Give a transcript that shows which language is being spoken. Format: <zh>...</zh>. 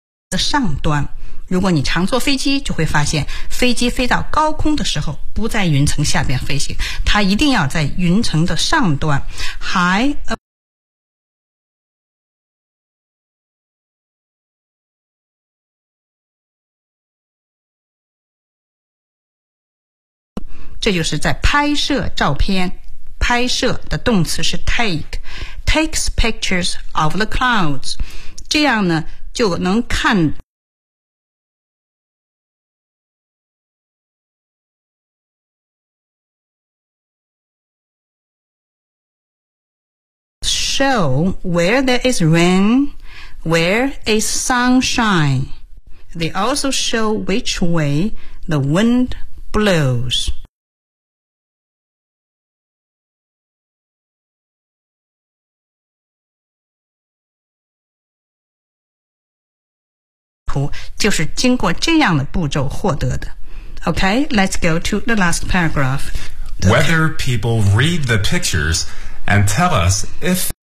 <zh>的上端，如果你常坐飞机，就会发现飞机飞到高空的时候不在云层下边飞行，它一定要在云层的上端。</zh> <en>High above，</en> <zh>这就是在拍摄照片，拍摄的动词是 take，</zh> <en>takes pictures of the clouds，</en> <zh>这样呢就能看</zh> <en>show where there is rain, where is sunshine. They also show which way the wind blows.</en> <zh>Just 经过这样的步骤获得的。</zh> <en>Okay, let's go to the last paragraph. Whether people read the pictures and tell us if</en>